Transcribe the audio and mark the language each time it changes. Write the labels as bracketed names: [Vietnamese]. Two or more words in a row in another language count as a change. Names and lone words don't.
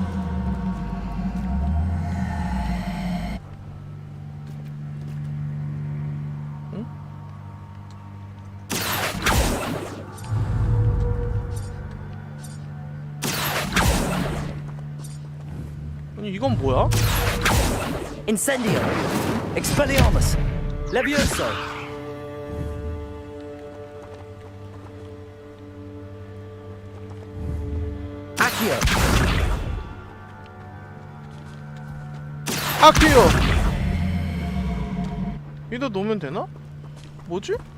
[Korean] 응? 아니 이건 뭐야? Incendio. Expelliarmus. Levioso. 아키요. 이거 놓으면 되나? 뭐지?